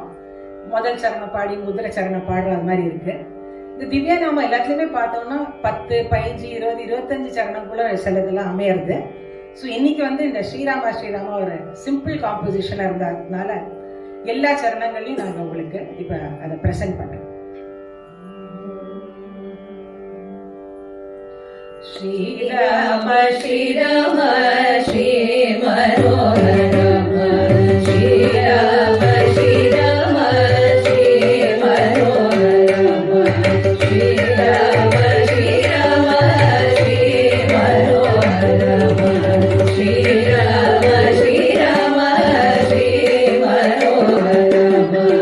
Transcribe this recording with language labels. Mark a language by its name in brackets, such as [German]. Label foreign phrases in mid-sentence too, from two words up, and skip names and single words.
[Tamil] முதல் சரணம் பாடி முதல் சரணம் பாடுற அது மாதிரி இருக்கு. இந்த திவ்யா நாம எல்லாத்துலயுமே பார்த்தோம்னா 10, 15, 20, 25 சரணம் கூட சிலதெல்லாம் அமையிறது. ஸோ இன்னைக்கு வந்து இந்த ஸ்ரீராமா ஸ்ரீராமா ஒரு [English] simple composition [Tamil] இருந்ததுனால எல்லா சரணங்களையும் நாங்க உங்களுக்கு இப்ப அதை பிரசன்ட் பண்றோம். [Sanskrit] श्रीराम श्रीराम श्री मनोरम श्रीराम श्रीराम श्री मनोरम श्रीराम श्रीराम श्री मनोरम श्रीराम श्रीराम श्री मनोरम